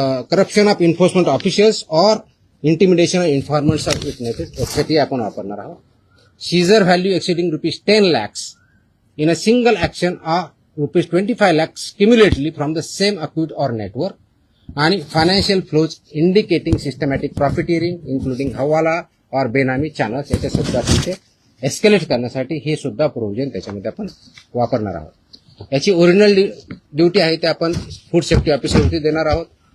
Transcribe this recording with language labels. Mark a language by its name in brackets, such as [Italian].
[English] corruption of enforcement officials or intimidation of informants of witnesses [Marathi] यासाठी आपण वापरणार आहोत. [English] Seizure value exceeding ₹10 lakhs in a single action or ₹25 lakhs cumulatively from the same account or network. [Marathi] आणि [English] financial flows indicating systematic profiteering including [Marathi] हवाला और बेनामी channels याच्या सुद्धा तिथे एस्केलेट करण्यासाठी हे सुद्धा प्रोव्हिजन त्याच्यामध्ये आपण वापरणार आहोत. याची ओरिजिनल ड्युटी आहे ते आपण फूड सेफ्टी ऑफिसरवरती देणार आहोत.